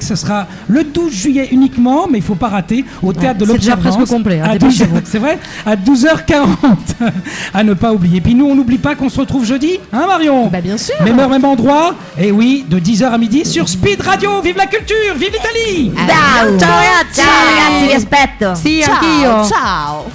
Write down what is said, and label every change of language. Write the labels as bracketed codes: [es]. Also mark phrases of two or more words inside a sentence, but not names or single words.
[fr] Ce sera le 12 juillet uniquement, mais il ne faut pas rater, au Théâtre de l'Observance. C'est déjà presque complet. C'est vrai, à 12h40. À ne pas oublier. Puis nous, on n'oublie pas qu'on se retrouve jeudi. Hein, Marion? Bah, bien sûr. Même heure, même endroit, et oui, de 10h à midi sur Speed Radio. Vive la culture, vive l'Italie! [it] Ciao, ciao ragazzi, vi aspetto. Sì, anch'io. Ciao.